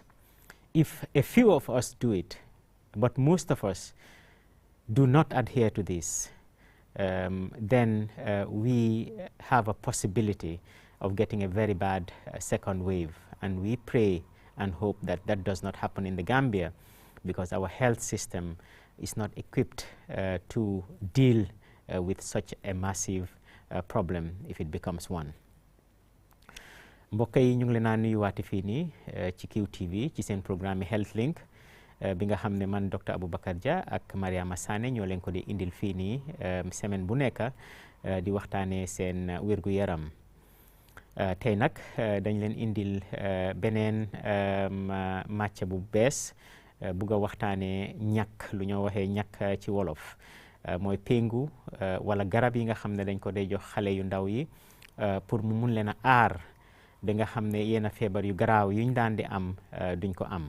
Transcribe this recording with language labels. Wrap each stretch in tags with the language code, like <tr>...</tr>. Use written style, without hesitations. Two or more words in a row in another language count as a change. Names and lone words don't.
<en>If a few of us do it, but most of us do not adhere to this, then we have a possibility of getting a very bad second wave. And we pray and hope that that does not happen in the Gambia, because our health system is not equipped to deal with such a massive problem if it becomes one.</en> <wo>mbokk yi ñu ngi leen a nuyuwaate fii nii ci QTV ci seen programme Health Link bi nga xam ne man Dr. Abubakar Jah ak Maria Masane ñoo leen ko di indil fii nii semaine bu nekk di waxtaanee seen wérgu yaram. Tey nag dañ leen indil beneen màcc bu bees bugg a waxtaanee ñàkk, lu ñoo waxee ñàkk ci wolof, mooy péngu wala garab yi nga xam ne dañ ko dee jox xale yu ndaw yi pour mu mun leen a aar ba nga xam ne yenn feebar yu garaaw yuñ daan di am duñ ko am.</wo>